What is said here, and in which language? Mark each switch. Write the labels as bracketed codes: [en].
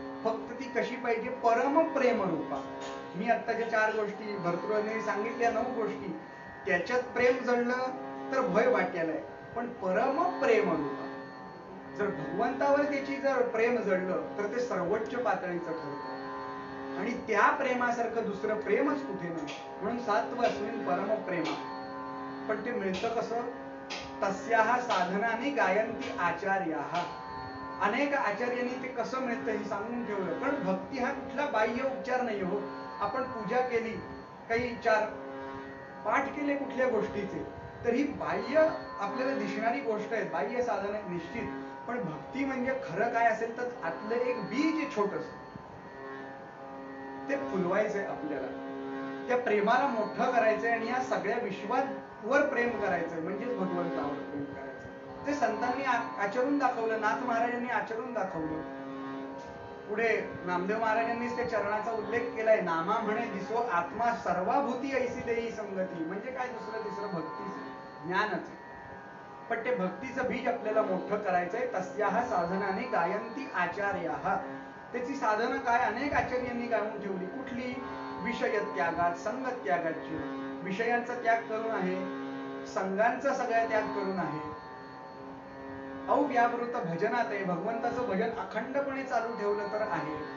[mr] फक्त ती कशी पाहिजे? परम प्रेम रूपा. मी आत्ताच्या 4 गोष्टी भरतृने सांगितल्या, 9 गोष्टी, त्याच्यात प्रेम जळलं तर भय वाट्याला आहे. पण परम प्रेम रूपा, जर भगवंतावर त्याची जर प्रेम जडलं तर ते सर्वोच्च पातळीचं ठरतं. आणि त्या प्रेमासारखं दुसरं प्रेमच कुठे नाही. म्हणून [sa] सात्व अस्मिन् परम प्रेमा. [mr] पण ते मिळतं कसं? [sa] तस्याः साधनाने गायन्ति आचार्याः. [mr] अनेक आचार्यांनी ते कसं मिळतं हे सांगून ठेवलं. पण भक्ती हा कुठला बाह्य उपचार नाही हो. आपण पूजा केली, काही 4 पाठ केले कुठल्या गोष्टीचे, तर ही बाह्य आपल्याला दिसणारी गोष्ट आहे, बाह्य साधन आहे निश्चित. पण भक्ती म्हणजे खरं काय असेल तर आतलं एक बीज छोटस ते फुलवायचंय आपल्याला. त्या प्रेमाला मोठं करायचंय आणि या सगळ्या विश्वावर प्रेम करायचंय, म्हणजेच भगवंतावर प्रेम करायचं. ते संतांनी आचरून दाखवलं, नाथ महाराजांनी आचरून दाखवलं. पुढे नामदेव महाराजांनीच त्या चरणाचा उल्लेख केलाय, नामा म्हणे दिसो आत्मा सर्वाभूती ऐसी देई संगती. म्हणजे काय दुसरं तिसरं भक्तीच ज्ञानच. पण ते भक्तीचं बीज आपल्याला मोठं करायचंय. [sa] तस्याः साधनाने गायन्ति आचार्याः. [mr] त्याची साधनं काय? अनेक आचार्यांनी गाऊन ठेवली. कुठली? विषय त्यागात, संग त्यागाची. विषयांचा त्याग करून आहे, संघांचा सगळा त्याग करून आहे. अव्यावृत भजनात आहे, भगवंताचं भजन अखंडपणे चालू ठेवलं तर आहे.